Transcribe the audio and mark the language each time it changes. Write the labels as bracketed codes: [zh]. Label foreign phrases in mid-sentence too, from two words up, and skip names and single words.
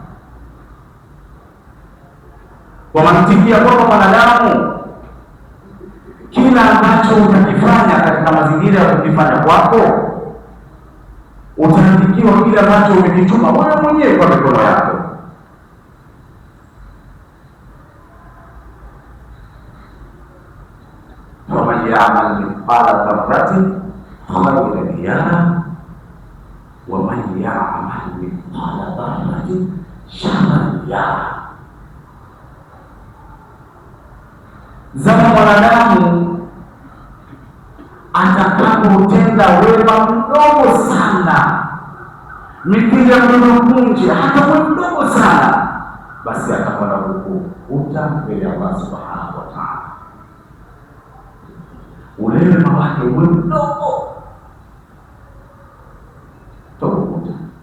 [sw] Kwa mantikia kwamba mwanadamu kila ambacho utakifanya katika mazingira ya kukifanya kwako, utaandikiwa kile ambacho umekichuma wewe mwenyewe kwa mikono yako. [ar] فمن يعمل مثقال ذرة خيرا يره ومن يعمل مثقال ذرة شرا يره. [sw] Zama mwanadamu atakapotenda wema mdogo sana, mithili ya mdukunje, hata mdogo sana, basi atakwenda kukuta mbele ya Allah [ar] سبحانه وتعالى. [sw] Ule wema wake uwe mdogo, utakukuta.